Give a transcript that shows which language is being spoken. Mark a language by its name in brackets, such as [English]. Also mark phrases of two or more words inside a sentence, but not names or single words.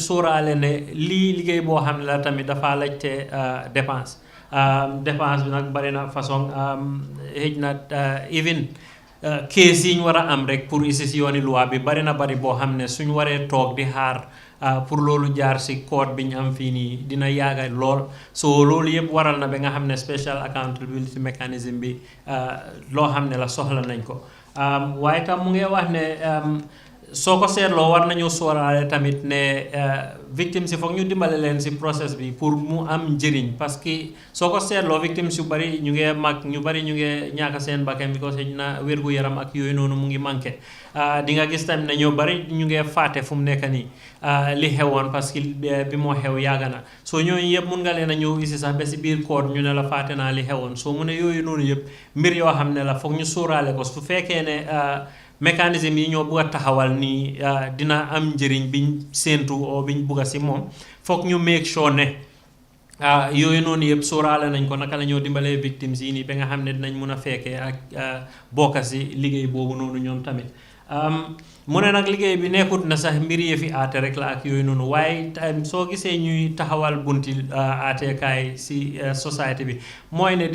[Wolof] sóoraale ne lii liggéey boo xam ne la tamit dafa laajte dépense dépense bi nag bari na façon xëj na even kees yi ñu war a am rek pour isi si yooni loi bi bari na bari boo xam ne suñ waree toog di xaar pour loolu jaar si code bi ñu am fii nii dina yaaga lool so loolu yëpp waral na ba nga xam ne [English] special accountability mechanism [Wolof] bi loo xam ne la soxla nañ ko waaye tam mu ngi wax ne soo ko seetloo war nañu sóoraale tamit ne victimes yi foog ñu dimbale leen si process bi pour mu am njëriñ [French] parce que [Wolof] soo ko seetloo victimes yu bari ñu ngi mag ñu bari ñu ngi ñàkk seen bakkan bi ko xëj na wérgu yaram ak yooyu noonu mu ngi manqué di nga gis tamit ne ñoo bari ñu ngi fàtte fu mu nekk nii li xewoon [French] parce que [Wolof] bi moo xew yàgg na soo ñooñu yëpp mun nga leen a ñëw isi sax ba si biir code ñu ne la fàtte naa li xewoon soo mu ne yooyu noonu yëpp mbir yoo xam ne la foog ñu sóoraale ko su fekkee ne mécanisme yi ñoo bugg a taxawal nii dina am njëriñ biñ séentu oo biñ bugg a si moom foog ñu [English] make sure [Wolof] ne yooyu noonu yëpp sóoraale nañ ko naka la ñoo dimbalee victimes yi nii ba nga xam ne dinañ mun a fekkee ak bokka si liggéey boobu noonu ñoom tamit mu ne nag liggéey bi nekkut na sax mbir yi fi aate rek la ak yooyu noonu waaye soo gisee ñuy taxawal bunti aateekaay si société bi mooy ne